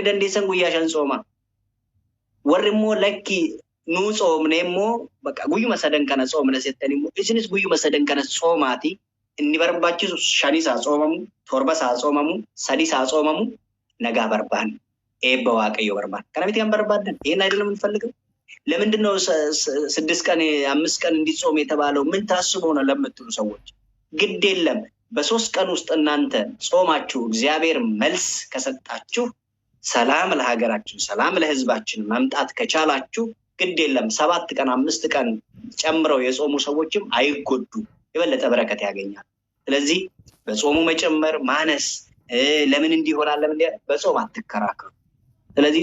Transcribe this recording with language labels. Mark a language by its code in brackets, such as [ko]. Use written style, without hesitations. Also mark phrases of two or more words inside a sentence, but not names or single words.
[om] dandeessan guyyaa 5 tsooma warri immoo lakki nuu tsoomne immoo bakka guyyuma 3 kana tsoomna settani immoo isinis guyyuma 3 kana tsoomaati inni barbaachisu 5 isaa tsoomamu 7 isaa tsoomamu 3 isaa tsoomamu nagaa barbaanne eebba waaqayyo barbaanne kana miti kan barbaadan [am] ይሄን አይደለም እንፈልገው ለምንድነው 6 ቀን 5 ቀን እንዲጾም የተባለው ምን ታስበው ነው ለምትሉ ሰዎች ግድ የለም በ3 ቀን ውስጥ እናንተ ጾማችሁ እግዚአብሔር መልስ ከሰጣችሁ ሰላም ለሀገራችን ሰላም ለህዝባችን መምጣት ከቻላችሁ ግድ የለም 7 ቀን 5 ቀን ጨምረው የጾሙ ሰዎችም አይጎዱ የበለጠ በረከት ያገኛል ስለዚህ በጾሙ መጨመር ማነስ ለምን እንዲሆናል ለምን በጾም አትከራከሩ ስለዚህ